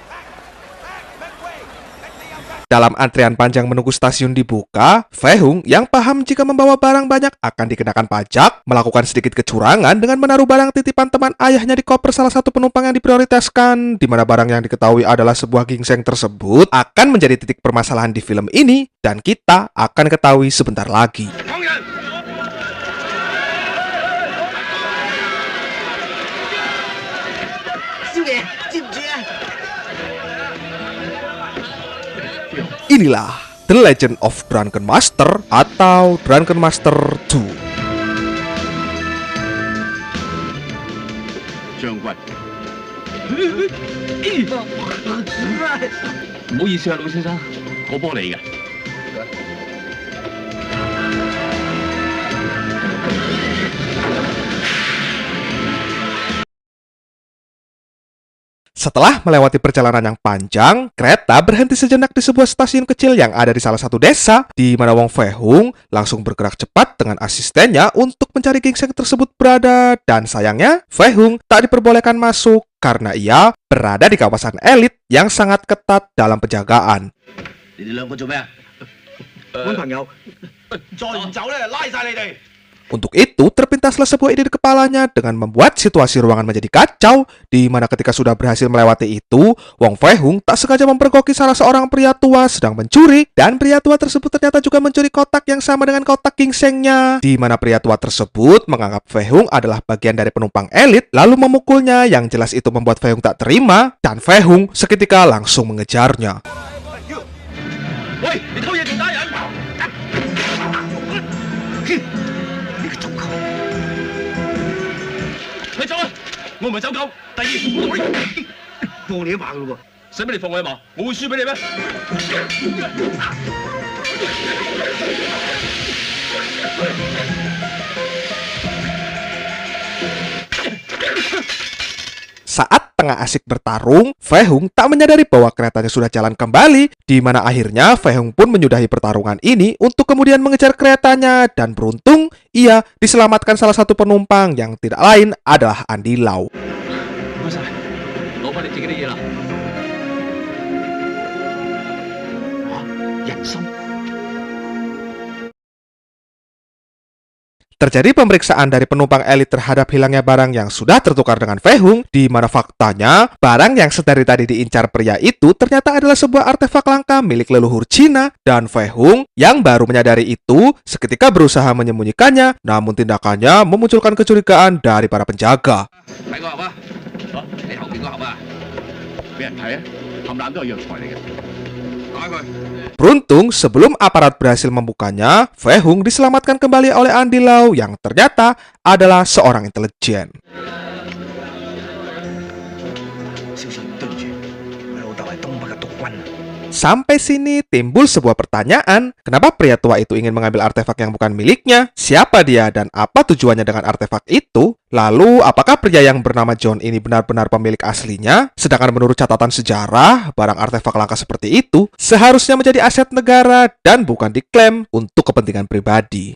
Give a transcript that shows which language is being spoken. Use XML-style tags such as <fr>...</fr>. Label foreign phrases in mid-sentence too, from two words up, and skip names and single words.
<id>Dalam antrian panjang menunggu stasiun dibuka, Feihung yang paham jika membawa barang banyak akan dikenakan pajak, melakukan sedikit kecurangan dengan menaruh barang titipan teman ayahnya di koper salah satu penumpang yang diprioritaskan, di mana barang yang diketahui adalah sebuah ginseng tersebut akan menjadi titik permasalahan di film ini, dan kita akan ketahui sebentar lagi. Inilah The Legend of Drunken Master atau Drunken Master 2.</id> <yue>將軍，唔好意思啊，老先生，我幫你嘅。</yue> <id>Setelah melewati perjalanan yang panjang, kereta berhenti sejenak di sebuah stasiun kecil yang ada di salah satu desa, di mana Wang Feihung langsung bergerak cepat dengan asistennya untuk mencari ginseng tersebut berada, dan sayangnya, Feihung tak diperbolehkan masuk karena ia berada di kawasan elit yang sangat ketat dalam penjagaan.</id> <yue>你哋兩個做咩啊？揾朋友，再唔走咧，拉晒你哋！</yue> <id>Untuk itu, terpintaslah sebuah ide di kepalanya dengan membuat situasi ruangan menjadi kacau, di mana ketika sudah berhasil melewati itu, Wang Feihung tak sengaja mempergoki salah seorang pria tua sedang mencuri, dan pria tua tersebut ternyata juga mencuri kotak yang sama dengan kotak ginsengnya, di mana pria tua tersebut menganggap Feihung adalah bagian dari penumpang elit, lalu memukulnya, yang jelas itu membuat Feihung tak terima, dan Feihung seketika langsung mengejarnya.</id> <yue>喂，你偷嘢仲打人！你走啊！我唔係走狗。第二，放你一馬噶咯使乜你放我一馬？我會輸俾你咩？</yue> <id>Saat tengah asik bertarung, Feihung tak menyadari bahwa keretanya sudah jalan kembali, di mana akhirnya Feihung pun menyudahi pertarungan ini untuk kemudian mengejar keretanya, dan beruntung ia diselamatkan salah satu penumpang yang tidak lain adalah Andy Lau.</id> <yue>唔該晒，攞翻你自己啲嘢啦。嚇！人參。</yue> <id>Terjadi pemeriksaan dari penumpang elit terhadap hilangnya barang yang sudah tertukar dengan Feihung, di mana faktanya barang yang sedari tadi diincar pria itu ternyata adalah sebuah artefak langka milik leluhur Cina, dan Feihung yang baru menyadari itu seketika berusaha menyembunyikannya, namun tindakannya memunculkan kecurigaan dari para penjaga.</id> <yue>睇個盒啊！嚇，你後邊個盒啊？俾人睇啊！冚唪唥都係藥材嚟嘅。打佢！</yue> <id>Beruntung, sebelum aparat berhasil membukanya, Feihung diselamatkan kembali oleh Andy Lau yang ternyata adalah seorang intelijen.</id> <yue>小心對住，我老豆係東北嘅督軍。</yue> <id>Sampai sini timbul sebuah pertanyaan, kenapa pria tua itu ingin mengambil artefak yang bukan miliknya? Siapa dia dan apa tujuannya dengan artefak itu? Lalu, apakah pria yang bernama John ini benar-benar pemilik aslinya? Sedangkan menurut catatan sejarah, barang artefak langka seperti itu seharusnya menjadi aset negara dan bukan diklaim untuk kepentingan pribadi.</id>